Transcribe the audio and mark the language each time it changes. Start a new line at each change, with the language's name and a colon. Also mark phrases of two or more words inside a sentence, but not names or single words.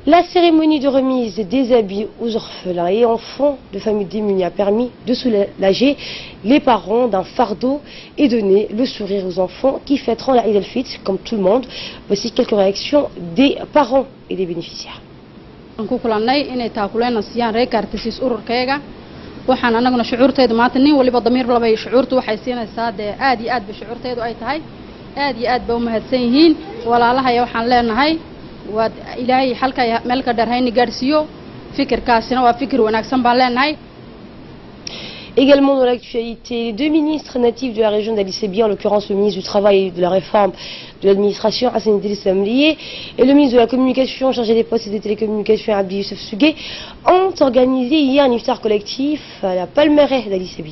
French: La cérémonie de remise des habits aux orphelins et enfants de familles démunies a permis de soulager les parents d'un fardeau et donner le sourire aux enfants qui fêteront la Eid al-Fitr comme tout le monde. Voici quelques réactions des parents et des bénéficiaires.
Somali: waxaan anaguna shucuurteedu maanta nin waliba damiir labay shucuurtu waxay siinaysaa de aad iyo aad ba shucuurteedu ay tahay aad iyo aad ba u mahadsan yihiin walaalahay waxaan leenahay waa ilaahay halka meel ka dharayni gaarsiyo fikirkaasina waa fikir wanaagsan baan leenahay.
French: Également dans l'actualité, les deux ministres natifs de la région d'Ali Sebi, en l'occurrence le ministre du Travail et de la Réforme de l'administration, Hassan Idriss Amlié, et le ministre de la Communication chargé des postes et des télécommunications, Abdi Youssef Sugué, ont organisé hier un iftar collectif à la Palmeraie d'Ali Sebi.